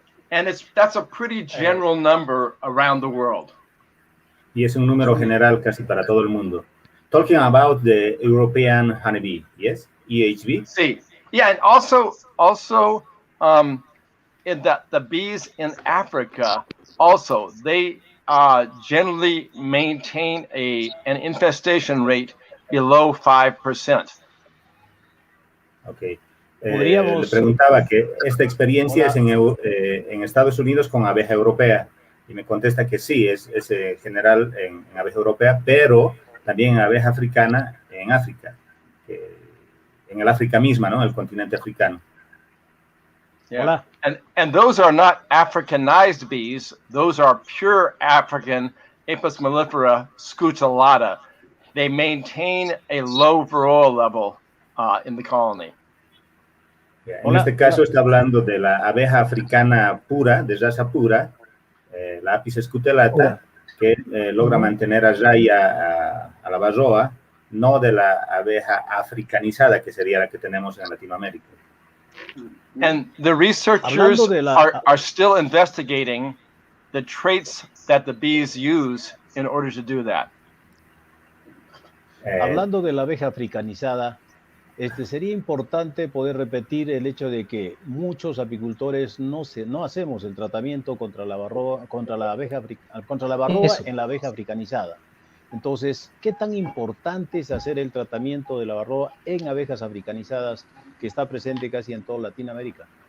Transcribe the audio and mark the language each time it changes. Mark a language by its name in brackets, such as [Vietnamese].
[English] And that's a pretty general number around the world. [Spanish] Y es un número general casi para todo el mundo. [English] Talking about the European honeybee, yes? EHB? [Spanish] Sí. [English] Yeah, and also in the bees in Africa, also, they generally maintain an infestation rate below 5%. Okay. [Spanish] Le preguntaba que esta experiencia es en Estados Unidos con abeja europea y me contesta que sí, es general en abeja europea, pero también en abeja africana en África, en el África misma, ¿no? El continente africano. [English] Yeah. And those are not Africanized bees, those are pure African Apis mellifera scutellata. They maintain a low varroa level in the colony. [Spanish] En este caso está hablando de la abeja africana pura, de raza pura, la Apis scutellata, que logra mantener a raya a la varroa, no de la abeja africanizada, que sería la que tenemos en Latinoamérica. [English] And the researchers are still investigating the traits that the bees use in order to do that. [Spanish] Hablando de la abeja africanizada, sería importante poder repetir el hecho de que muchos apicultores no hacemos el tratamiento contra la varroa en la abeja africanizada. Entonces, ¿qué tan importante es hacer el tratamiento de la varroa en abejas africanizadas que está presente casi en toda Latinoamérica?